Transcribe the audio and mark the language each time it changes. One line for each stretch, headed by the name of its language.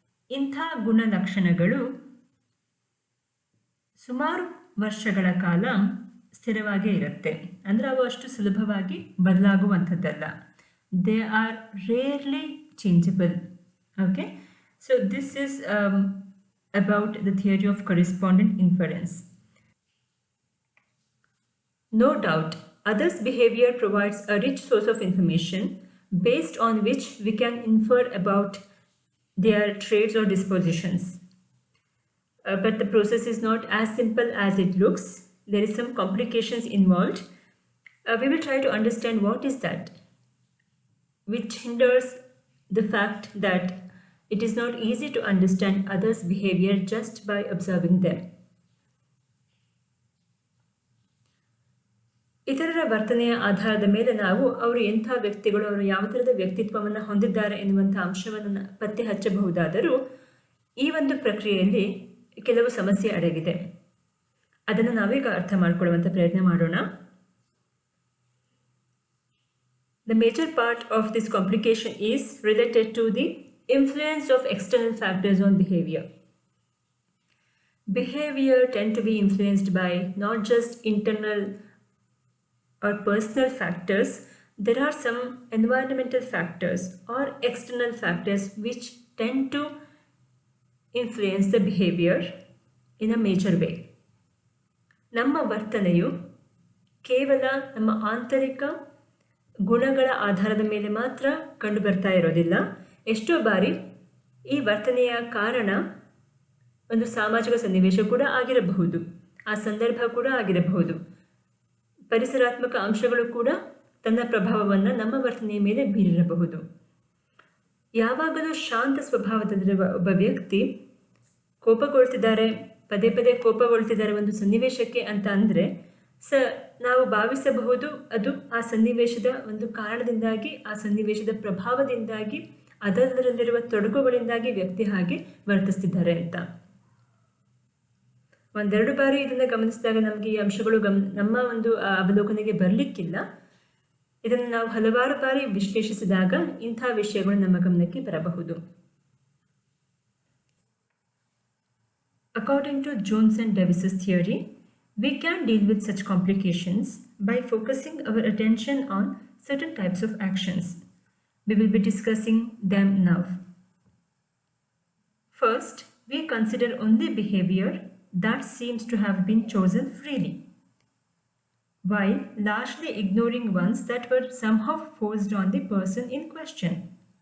Kannada: ಇಂಥ ಗುಣಲಕ್ಷಣಗಳು ಸುಮಾರು ವರ್ಷಗಳ ಕಾಲ ಸ್ಥಿರವಾಗೇ ಇರುತ್ತೆ. ಅಂದರೆ ಅವು ಅಷ್ಟು ಸುಲಭವಾಗಿ ಬದಲಾಗುವಂಥದ್ದಲ್ಲ.
English: They are rarely changeable. Okay, so this is about the theory of correspondent inference. No doubt, others' behavior provides a rich source of information based on which we can infer about their traits or dispositions. But the process is not as simple as it looks. There is some complications involved. We will try to understand what is that, which hinders the fact that it is not easy to understand others' behavior just by observing them.
Kannada: ಇತರರ ವರ್ತನೆಯ ಆಧಾರದ ಮೇಲೆ ನಾವು ಅವರು ಎಂಥ ವ್ಯಕ್ತಿಗಳು, ಅವರು ಯಾವ ಥರದ ವ್ಯಕ್ತಿತ್ವವನ್ನು ಹೊಂದಿದ್ದಾರೆ ಎನ್ನುವಂಥ ಅಂಶವನ್ನು ಪತ್ತೆ ಹಚ್ಚಬಹುದಾದರೂ ಈ ಒಂದು ಪ್ರಕ್ರಿಯೆಯಲ್ಲಿ ಕೆಲವು ಸಮಸ್ಯೆ ಅಡಗಿದೆ. ಅದನ್ನು ನಾವೀಗ ಅರ್ಥ ಮಾಡಿಕೊಳ್ಳುವಂಥ ಪ್ರಯತ್ನ ಮಾಡೋಣ.
English: The major part of this complication is related to the influence of external factors on behavior. Behavior tend to be influenced by not just internal or personal factors. There are some environmental factors or external factors which tend to influence the behavior in a major way.
Kannada: ನಮ್ಮ ವರ್ತನೆಯು ಕೇವಲ ನಮ್ಮ ಆಂತರಿಕ ಗುಣಗಳ ಆಧಾರದ ಮೇಲೆ ಮಾತ್ರ ಕಂಡು ಬರ್ತಾ ಇರೋದಿಲ್ಲ. ಎಷ್ಟೋ ಬಾರಿ ಈ ವರ್ತನೆಯ ಕಾರಣ ಒಂದು ಸಾಮಾಜಿಕ ಸನ್ನಿವೇಶ ಕೂಡ ಆಗಿರಬಹುದು, ಆ ಸಂದರ್ಭ ಕೂಡ ಆಗಿರಬಹುದು. ಪರಿಸರಾತ್ಮಕ ಅಂಶಗಳು ಕೂಡ ತನ್ನ ಪ್ರಭಾವವನ್ನು ನಮ್ಮ ವರ್ತನೆಯ ಮೇಲೆ ಬೀರಿರಬಹುದು. ಯಾವಾಗಲೂ ಶಾಂತ ಸ್ವಭಾವದಲ್ಲಿರುವ ಒಬ್ಬ ವ್ಯಕ್ತಿ ಕೋಪಗೊಳ್ತಿದ್ದಾರೆ, ಪದೇ ಪದೇ ಕೋಪಗೊಳ್ತಿದ್ದಾರೆ ಒಂದು ಸನ್ನಿವೇಶಕ್ಕೆ ಅಂತ ಅಂದರೆ ನಾವು ಭಾವಿಸಬಹುದು ಅದು ಆ ಸನ್ನಿವೇಶದ ಒಂದು ಕಾರಣದಿಂದಾಗಿ, ಆ ಸನ್ನಿವೇಶದ ಪ್ರಭಾವದಿಂದಾಗಿ, ಅದರಲ್ಲಿರುವ ತೊಡಕುಗಳಿಂದಾಗಿ ವ್ಯಕ್ತಿ ಹಾಗೆ ವರ್ತಿಸ್ತಿದ್ದಾರೆ ಅಂತ. ಒಂದೆರಡು ಬಾರಿ ಇದನ್ನು ಗಮನಿಸಿದಾಗ ನಮಗೆ ಈ ಅಂಶಗಳು ನಮ್ಮ ಒಂದು ಅವಲೋಕನೆಗೆ ಬರಲಿಕ್ಕಿಲ್ಲ. ಇದನ್ನು ನಾವು ಹಲವಾರು ಬಾರಿ ವಿಶ್ಲೇಷಿಸಿದಾಗ ಇಂಥ ವಿಷಯಗಳು ನಮ್ಮ ಗಮನಕ್ಕೆ ಬರಬಹುದು.
English: According to Jones and Davis's theory, we can deal with such complications by focusing our attention on certain types of actions. We will be discussing them now. First, we consider only behavior that seems to have been chosen freely, while largely ignoring ones that were somehow forced on the person in question.